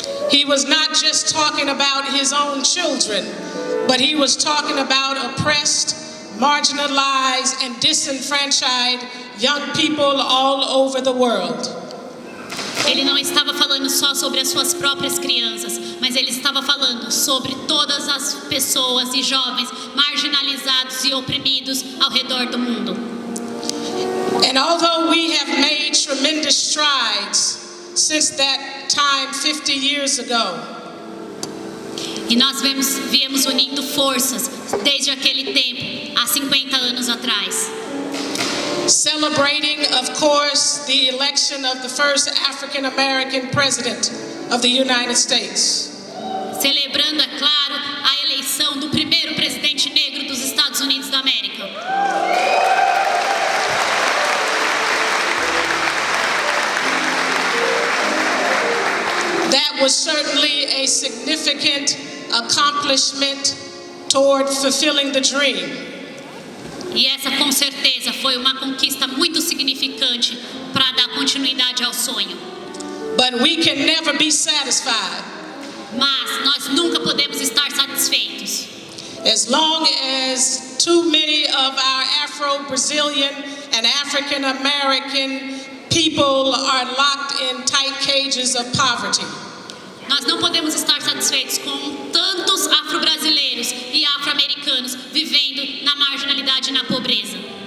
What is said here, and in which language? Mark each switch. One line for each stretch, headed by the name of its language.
English: He was not just talking about his own children, but he was talking about oppressed, marginalized, and disenfranchised young people all over the world.
Portuguese: Ele não estava falando só sobre as suas próprias crianças, mas ele estava falando sobre todas as pessoas e jovens marginalizados e oprimidos ao redor do mundo.
English: And although we have made tremendous strides since that time 50 years ago,
Portuguese: e nós viemos unindo forças desde aquele tempo, há 50 anos atrás.
English: Celebrating, of course, the election of the first African American president of the United States.
Portuguese: Celebrando, é claro, a eleição do primeiro presidente negro dos Estados Unidos da América.
English: That was certainly a significant accomplishment toward fulfilling the dream.
Portuguese: E essa, com certeza, foi uma conquista muito significante para dar continuidade ao sonho.
English: But we can never be satisfied.
Portuguese: Mas nós nunca podemos estar satisfeitos.
English: As long as too many of our Afro-Brazilian and African-American people are locked in tight cages of poverty.
Portuguese: Nós não podemos estar satisfeitos com tantos afro-brasileiros e afro-americanos vivendo na marginalidade e na pobreza.